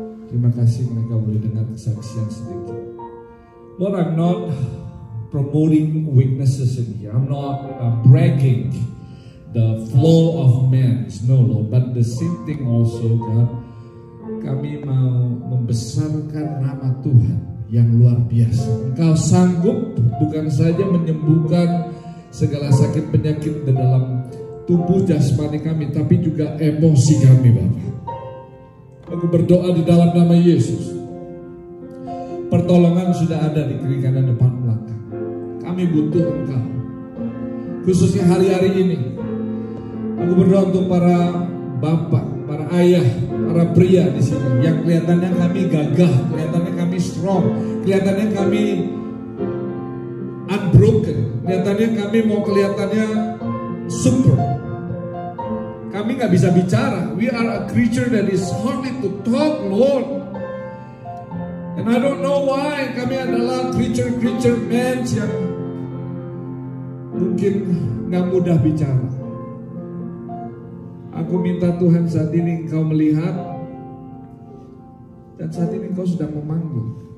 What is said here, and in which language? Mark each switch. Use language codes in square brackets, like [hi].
[id] Terima kasih mereka boleh dengar kesaksian sedikit. [en] Lord, I'm not promoting weaknesses in here. I'm not bragging the flow of men. No, Lord, but the same thing also, God. [id] Kami mau membesarkan nama Tuhan yang luar biasa. Engkau sanggup bukan saja menyembuhkan segala sakit penyakit di dalam tubuh jasmani kami, tapi juga emosi kami, Bapak. Aku berdoa di dalam nama Yesus. Pertolongan sudah ada di kiri kanan depan belakang. Kami butuh Engkau. Khususnya hari-hari ini. Aku berdoa untuk para bapak, para ayah, para pria di sini yang kelihatannya kami gagah, kelihatannya kami strong, kelihatannya kami unbroken, kelihatannya kami mau kelihatannya super. Kami nggak bisa bicara. [en] We are a creature that is hardly to talk, Lord. And I don't know why. [id] Kami adalah [en] creature men [id] yang mungkin nggak mudah bicara. Aku minta Tuhan saat ini Engkau melihat, dan saat ini Engkau sedang memanggil.